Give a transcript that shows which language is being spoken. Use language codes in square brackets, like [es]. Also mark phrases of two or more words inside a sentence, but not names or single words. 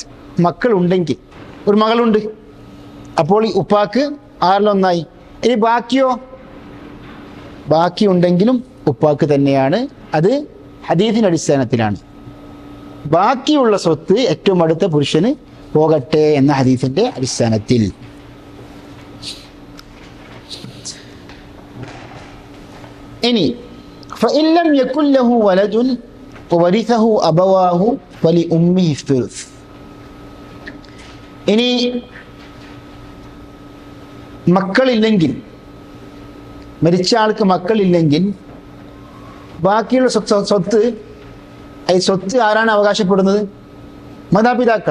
[ml] മക്കൾ ഉണ്ടെങ്കിൽ, ഒരു മകളുണ്ട്, അപ്പോൾ ഈ ഉപ്പാക്ക് 6 ഇനി ബാക്കി ഉണ്ടെങ്കിലും ഉപ്പാക്ക് തന്നെയാണ്. അത് ഹദീസിന്റെ അടിസ്ഥാനത്തിലാണ്. ബാക്കിയുള്ള സ്വത്ത് ഏറ്റവും അടുത്ത പുരുഷന് പോകട്ടെ എന്ന ഹദീസിന്റെ അടിസ്ഥാനത്തിൽ. [ar] ഇനി فإن لم يكن له ولد وورثه أبواه فلأمه الثلث. [ml] ഇനി മക്കളില്ലെങ്കിൽ, മരിച്ച ആൾക്ക് മക്കളില്ലെങ്കിൽ ബാക്കിയുള്ള സ്വത്ത് ആരാണ് അവകാശപ്പെടുന്നത്? മാതാപിതാക്കൾ.